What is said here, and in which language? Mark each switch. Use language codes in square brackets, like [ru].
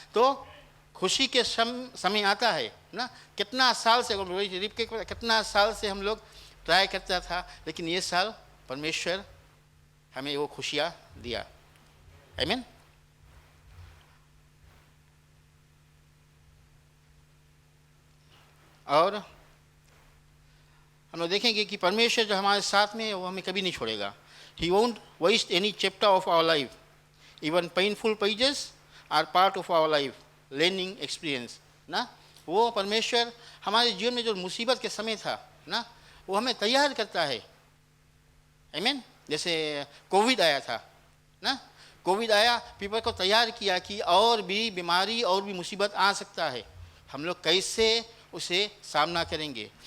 [hi] तो खुशी के समय आता है ना। कितना साल से कितना साल से हम लोग ट्राई करता था, लेकिन ये साल परमेश्वर हमें वो खुशियाँ दिया, आमीन। और हम लोग देखेंगे कि परमेश्वर जो हमारे साथ में है वो हमें कभी नहीं छोड़ेगा। [en] He won't waste any chapter of our life. Even painful pages are part of our life, learning experience ना। [hi] वो परमेश्वर हमारे जीवन में जो मुसीबत के समय था ना, वो हमें तैयार करता है, आमीन। जैसे कोविड आया था ना, कोविड आया, पीपल को तैयार किया कि और भी बीमारी और भी मुसीबत आ सकता है, हम लोग कैसे उसे सामना करेंगे।